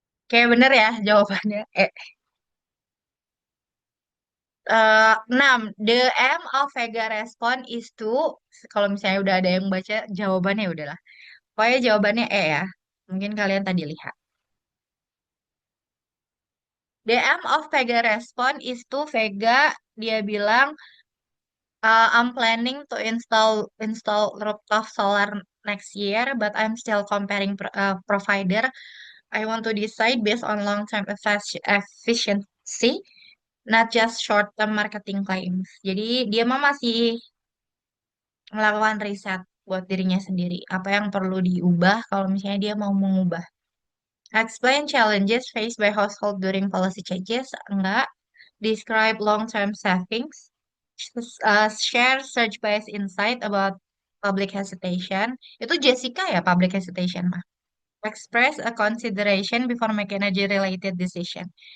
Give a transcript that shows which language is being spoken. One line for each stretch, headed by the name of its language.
Indonesian: Kayak bener ya jawabannya. 6.
English: The M of Vega response is to,
Indonesian: kalau misalnya udah ada yang baca jawabannya ya udahlah. Pokoknya jawabannya E ya. Mungkin kalian tadi lihat.
English: The M of Vega response is to Vega,
Indonesian: dia bilang,
English: I'm planning to install rooftop solar next year, but I'm still comparing provider. I want to decide based on long-term efficiency, not just short-term marketing claims.
Indonesian: Jadi dia mah masih melakukan riset buat dirinya sendiri. Apa yang perlu diubah kalau misalnya dia mau mengubah.
English: Explain challenges faced by household during policy changes.
Indonesian: Enggak.
English: Describe long-term savings. Share search-based insight about public hesitation.
Indonesian: Itu Jessica ya,
English: public hesitation mah. Express a consideration before making energy-related decision.